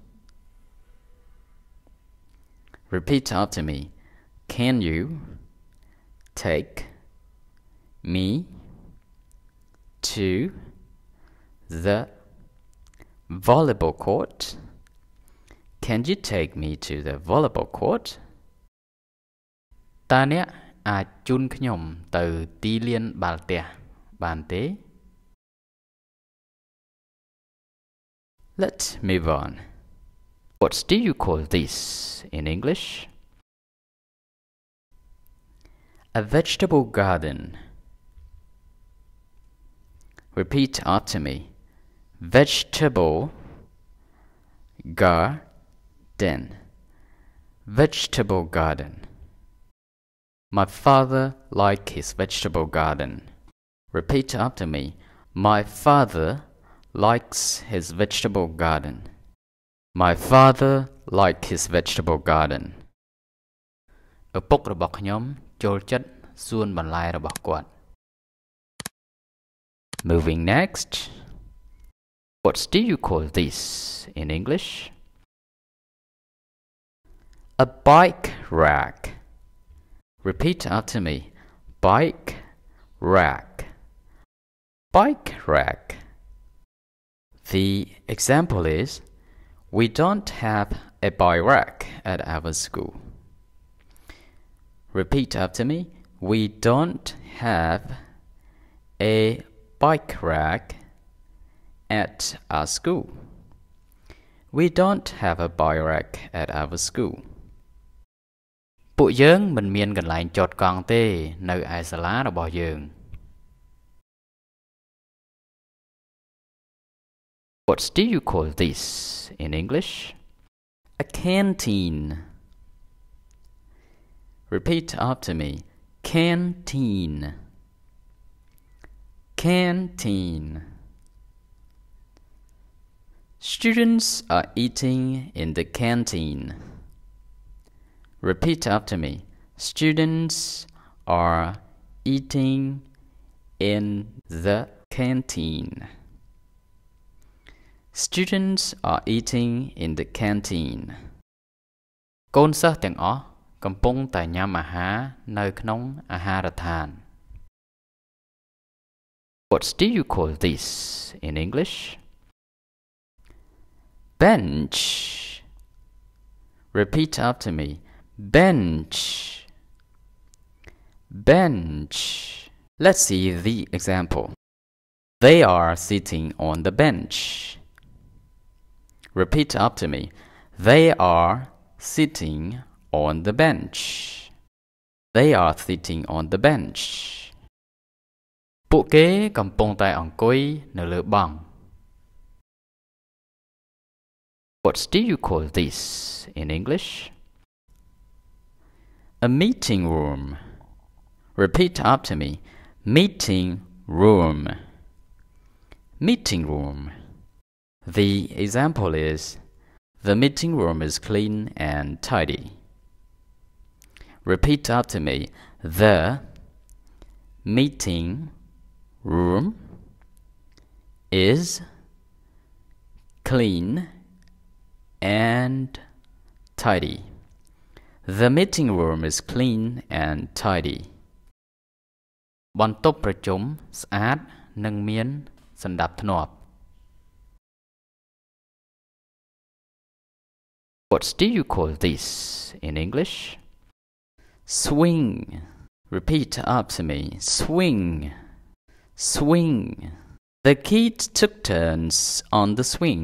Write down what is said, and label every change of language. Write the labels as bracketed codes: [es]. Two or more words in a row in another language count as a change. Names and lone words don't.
[en] Repeat after me. Can you take me to the volleyball court? Can you take me to the volleyball court? [km] តើអ្នកអាចជូនខ្ញុំទៅទីលានបាល់ទះបានទេ [en] Let's move on. What do you call this in English? A vegetable garden. Repeat after me. Vegetable garden. Vegetable garden. My father likes his vegetable garden. Repeat after me. My father likes his vegetable garden. My father likes his vegetable garden. [km] ឪពុករបស់ខ្ញុំចូលចិត្តសួនបន្លែរបស់គាត់ [en] Moving next. What do you call this in English? A bike rack. Repeat after me. Bike rack. Bike rack. The example is, we don't have a bike rack at our school. Repeat after me. We don't have a bike rack at our school. We don't have a bike rack at our school. [km] ពួកយើងមិនមានកន្លែងចតកង់ទេនៅឯសាលារបស់យើង [en] What do you call this in English? A canteen. Repeat after me. Canteen. Canteen. Students are eating in the canteen. Repeat after me. Students are eating in the canteen. Students are eating in the canteen. [km] កូនសិស្សទាំងអស់កំពុងតែញ៉ាំអាហារនៅក្នុងអាហារដ្ឋាន [en] What do you call this in English? bench. Repeat after me. Bench. Bench. Let's see the example. They are sitting on the bench. Repeat after me. They are sitting on the bench. They are sitting on the bench. [km] ពួកគេកំពុងតែអង្គុយនៅលើបង្គ [en] What do you call this in English? A meeting room. Repeat after me. Meeting room. Meeting room. The example is, the meeting room is clean and tidy. Repeat after me. The meeting room is clean and tidy. The meeting room is clean and tidy. [km] បន្ទប់ប្រជុំស្អាតនិងមានសណ្ដាប់ធ្នាប់ [en] What do you call this in English? Swing. Repeat after me. Swing. Swing. The kids took turns on the swing.